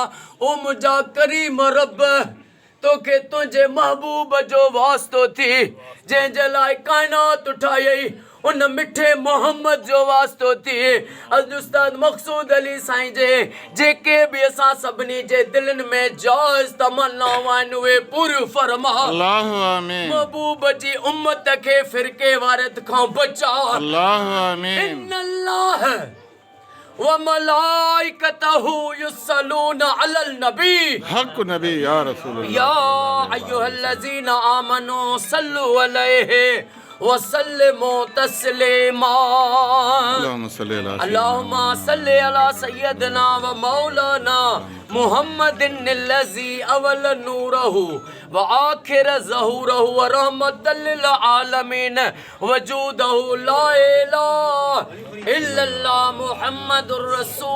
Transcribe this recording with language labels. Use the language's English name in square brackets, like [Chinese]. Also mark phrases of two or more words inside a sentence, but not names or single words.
[Sindhi] ओ मुंहिंजा करीम रब, तोखे तुंहिंजे महबूब जो वास्तो थी, जंहिंजे लाइ काइनात उठाई, उन मिठे मोहम्मद जो वास्तो थी। अॼु उस्ताद मक़सूद अली साईं जे जेके भी असां सभिनी जे दिलनि में जाइज़ तमन्नाऊं आहिनि उहे पूरियूं फरमा। [Arabic] الله آمين. [Sindhi] महबूब जी उम्मत खे फिरके वारत खां बचा। [Arabic] الله آمين. إن الله وملائكته يصلون على النبي حق نبي يا رسول الله. يا أيها الذين آمنوا صلوا عليه وسلموا تسليما. اللهم صل على سيدنا ومولانا محمد الذي أول نوره وآخر ظهوره ورحمة للعالمين وجوده لا إله إلا الله محمد رسول الله.